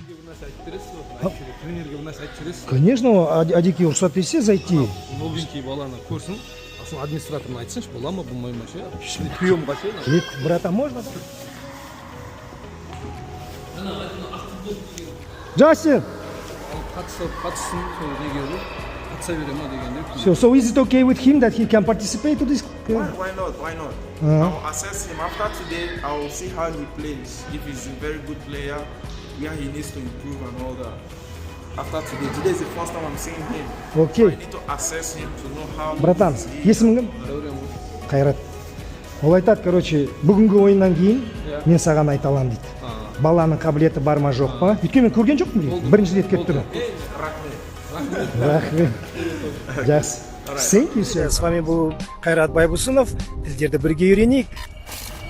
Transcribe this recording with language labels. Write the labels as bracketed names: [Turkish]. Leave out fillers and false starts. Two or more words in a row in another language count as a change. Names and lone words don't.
[Kazakh] нәрсе айтып бересіз ба? Тренерге бір нәрсе айтып бересіз. Конечно, Адеке рұқсат берсе зайти. Новенький баланы көрсін. Сосын администраторына айтсыншы, бола ма, болмай ма ше? Приемға ше. Кет, [Russian] брата, можно, да? Джастин! [Kazakh] Қатыссын, сол неге ғой. Қатыса бере ма дегенде. [English] So is it okay with him that he can participate to this? Why not? Why not? I'll assess him after today. I'll see how he plays. If he's a very good player, where he needs to improve and all that. After today is the first time I'm seeing him. Okay. I need to assess him to know how. [Kazakh] Братан, есімің кім? Қайрат. Ол айтады, короче, бүгінгі ойыннан кейін мен саған айта аламын дейді. Баланың қабілеті бар ма жоқ па? Өйткені мен көрген жоқпын. Бірінші рет келіп тұрмын. Рахмет. Жақсы. [English] Thank you, sir. [Russian] С вами был Қайрат Байбусынов. [Kazakh] Тілдерді бірге үйренейік.